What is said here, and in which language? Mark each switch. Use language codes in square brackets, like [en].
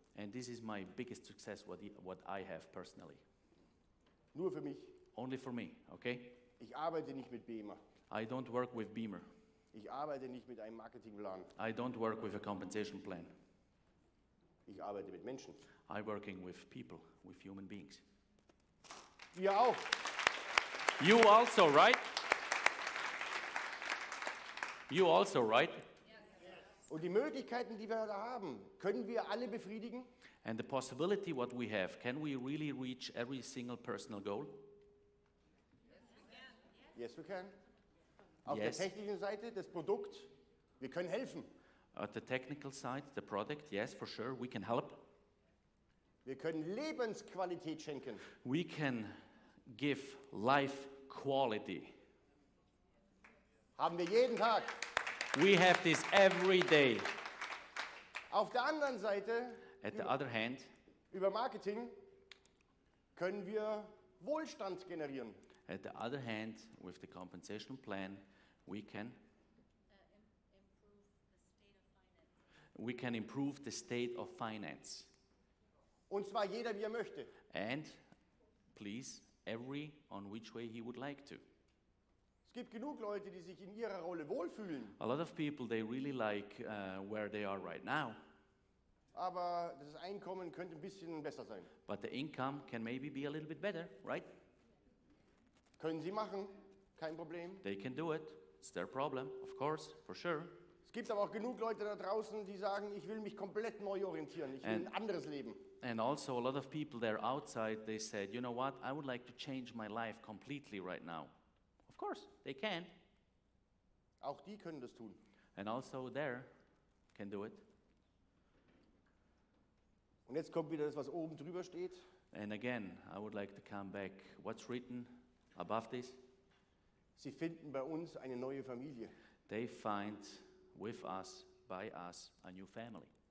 [en] And this is my biggest success, what I have personally. [de] Nur für mich. [en] Only for me, okay? [de] Ich arbeite nicht mit Bemer. [en] I don't work with Bemer. [de] Ich arbeite nicht mit einem Marketingplan. [en] I don't work with a compensation plan. [de] Ich arbeite mit Menschen. [en] I'm working with people, with human beings. [de] Ihr auch. [en] You also, right? You also, right? [de] Und die Möglichkeiten, die wir da haben, können wir alle befriedigen? [en] And the possibility what we have, can we really reach every single personal goal? Yes, we can. [de] Auf [en] Yes. [de] der technischen Seite, das Produkt, wir können helfen. [en] At the technical side, the product, yes, for sure, we can help. [de] Wir können Lebensqualität schenken. [en] We can give life quality. [de] Haben wir jeden Tag. [en] We have this every day. [de] Auf der anderen Seite, [en] At the other hand, [de] über Marketing, können wir Wohlstand generieren. [en] at the other hand, with the compensation plan, we can improve the state of finance. [de] Und zwar jeder, wie er möchte. [en] And please, every on which way he would like to. [de] Es gibt genug Leute, die sich in ihrer Rolle wohlfühlen, [en] A lot of people, they really like where they are right now, [de] aber das Einkommen könnte ein bisschen besser sein. [en] but the income can maybe be a little bit better, right? [de] Können sie machen, kein Problem. [en] They can do it. It's their problem, of course, for sure. [de] Es gibt aber auch genug Leute da draußen, die sagen, ich will mich komplett neu orientieren, ich will ein anderes Leben. [en] And also a lot of people there outside, they said, you know what, I would like to change my life completely right now. Of course, they can. [de] Auch die können das tun. [en] And also there can do it. [de] Und jetzt kommt wieder das, was oben drüber steht. [en] And again, I would like to come back. What's written above this? [de] Sie finden bei uns eine neue Familie. [en] They find with us, by us, a new family.